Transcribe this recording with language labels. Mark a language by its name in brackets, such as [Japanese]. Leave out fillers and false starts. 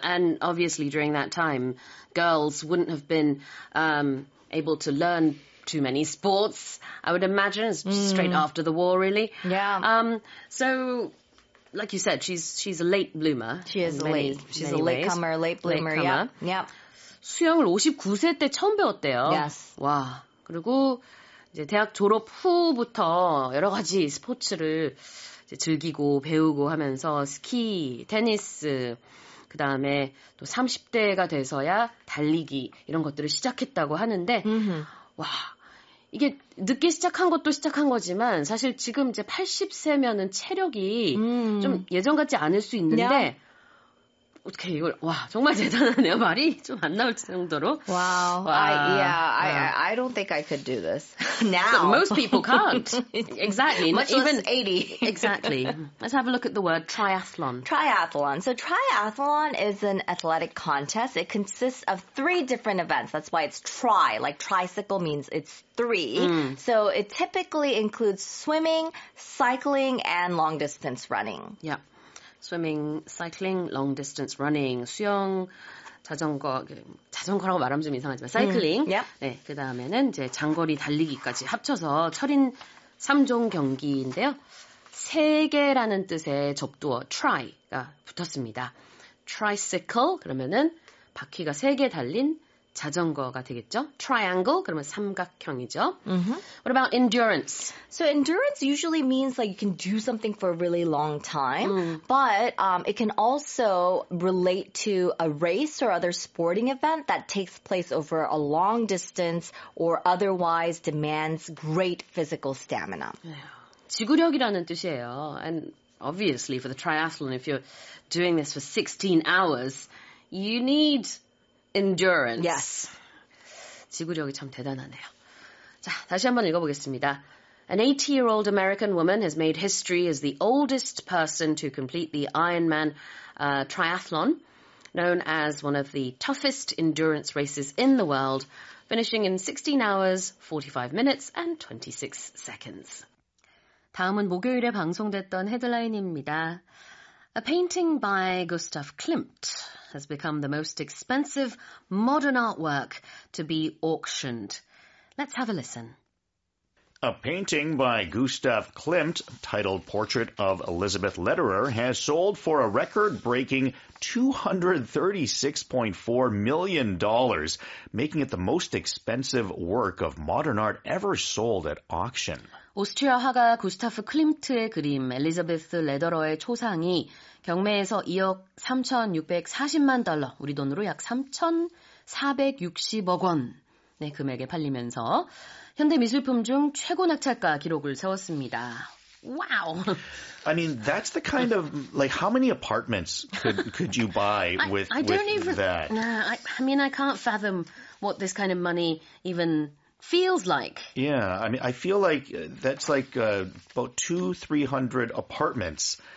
[English] And obviously during that time, girls wouldn't have been able to learn too many sports, I would imagine. It's straight after the war, really. Yeah. So, like you said, she's a late bloomer. She's a latecomer, late bloomer. latecomer. Yeah. [Korean] 수영을 59세 때 처음 배웠대요. [English] Yes. [Korean] 와. 그리고 이제 대학 졸업 후부터 여러 가지 스포츠를 이제 즐기고 배우고 하면서 스키, 테니스, 그 다음에 또 30대가 돼서야 달리기 이런 것들을 시작했다고 하는데, 와. 이게 늦게 시작한 것도 시작한 거지만 사실 지금 이제 80세면은 체력이 좀 예전 같지 않을 수 있는데 어떻게 이걸 와 정말 대단하네요. 말이 좀 안 나올 정도로. [English] Wow. I don't think I could do this now. Most people can't. Exactly. Much less 80. Exactly. Let's have a look at the word triathlon. Triathlon. So triathlon is an athletic contest. It consists of 3 different events. That's why it's tri. Like tricycle means it's 3. So it typically includes swimming, cycling, and long distance running. Yeah. Swimming, cycling, long distance running, [Korean] 수영, 자전거라고 말하면 좀 이상하지만 사이클링. 네, 그다음에는 이제 장거리 달리기까지 합쳐서 철인 3종 경기인데요. 3개라는 뜻의 접두어 try가 붙었습니다. tricycle 그러면은 바퀴가 3개 달린 자전거가 되겠죠. Triangle 그러면 삼각형이죠. [English] What about endurance? So endurance usually means like you can do something for a really long time, but it can also relate to a race or other sporting event that takes place over a long distance or otherwise demands great physical stamina. [Korean] 지구력이라는 뜻이에요. [English] And obviously for the triathlon, if you're doing this for 16 hours, you need endurance. Yes. [Korean] 지구력이 참 대단하네요. 자, 다시 한번 읽어보겠습니다. [English] An 80-year-old American woman has made history as the oldest person to complete the Ironman triathlon, known as one of the toughest endurance races in the world, finishing in 16 hours, 45 minutes and 26 seconds. [Korean] 다음은 목요일에 방송됐던 헤드라인입니다. [English] A painting by Gustav Klimt has become the most expensive modern artwork to be auctioned. Let's have a listen. A painting by Gustav Klimt titled Portrait of Elizabeth Lederer has sold for a record-breaking $236.4 million, making it the most expensive work of modern art ever sold at auction. [Korean] 오스트리아 화가 구스타프 클림트의 그림 엘리자베스 레더러의 초상이 경매에서 2억 3,640만 달러, 우리 돈으로 약 3,460억 원 네, 금액에 팔리면서 현대 미술품 중 최고 낙찰가 기록을 세웠습니다. [English] Wow. I mean, that's the kind of, like, how many apartments could you buy with that? I mean, I can't fathom what this kind of money even feels like. Yeah, I mean, I feel like that's like about 200-300 apartments.